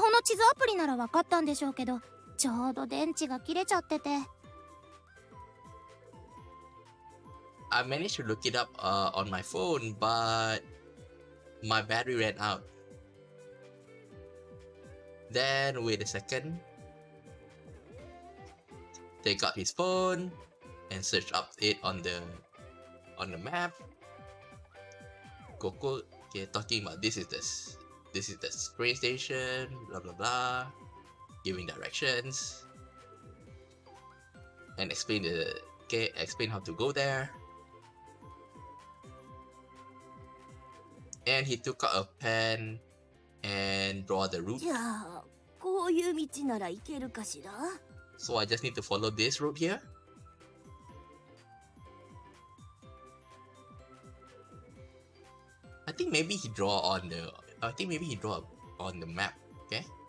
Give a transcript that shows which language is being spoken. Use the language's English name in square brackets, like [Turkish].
[Japanese] ホの地図アプリなら分かったんでしょうけど、ちょうど電池が切れちゃってて。 [English] I managed to look it up on my phone, but my battery ran out. Then wait a second. They got his phone and searched up it on the map. Coco, okay, talking about this is the train station, blah blah blah, giving directions. and explain explain how to go there. And he took out a pen and draw the route. [Japanese] じゃあこういう道なら行けるかしら [English] So I just need to follow this route here. I think maybe he draw on the map. Okay.